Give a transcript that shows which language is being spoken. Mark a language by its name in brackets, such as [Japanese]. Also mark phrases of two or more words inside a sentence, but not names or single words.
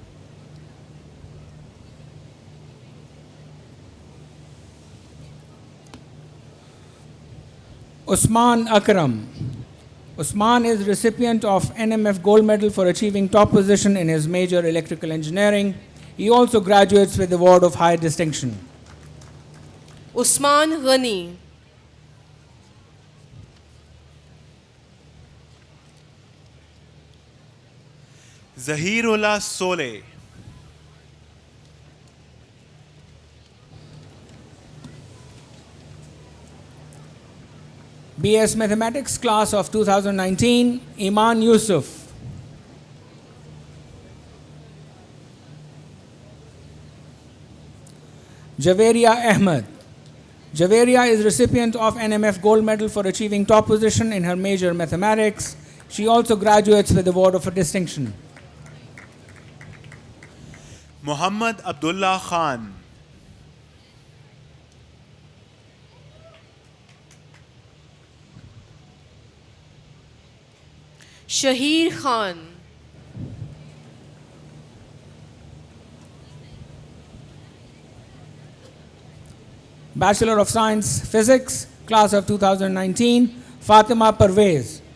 [English] Usman Akram. Usman is recipient of NMF Gold Medal for achieving top position in his major electrical engineering. He also graduates with the award of high distinction. उस्मान गनी, जहीरुल्लाह सोले, BS Mathematics class of 2019, Iman Yusuf. Javeria Ahmed. Javeria is recipient of NMF Gold Medal for achieving top position in her major mathematics. She also graduates with the award of distinction. मोहम्मद अब्दुल्ला खान, शहीर खान, Bachelor of Science, Physics, class of 2019, Fatima Parvez.